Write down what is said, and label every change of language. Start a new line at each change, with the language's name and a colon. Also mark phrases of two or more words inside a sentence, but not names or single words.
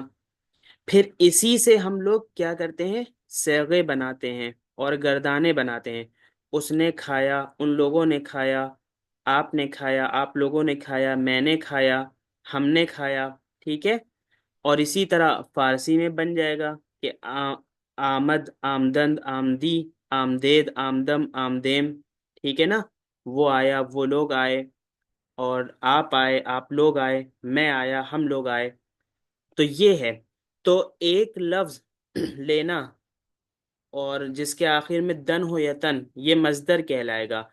Urdu: پھر اسی سے ہم لوگ کیا کرتے ہیں؟ صیغے بناتے ہیں اور گردانے بناتے ہیں۔ اس نے کھایا، ان لوگوں نے کھایا، آپ نے کھایا، آپ لوگوں نے کھایا، میں نے کھایا، ہم نے کھایا، ٹھیک ہے؟ اور اسی طرح فارسی میں بن جائے گا کہ
Persian: آمد، آمدند، آمدی، آمدید، آمدم، آمدیم،
Urdu: ٹھیک ہے نا؟ وہ آیا، وہ لوگ آئے، اور آپ آئے، آپ لوگ آئے، میں آیا، ہم لوگ آئے۔ تو یہ ہے، تو ایک لفظ لینا اور جس کے آخر میں دن ہو یا تن، یہ مصدر کہلائے گا۔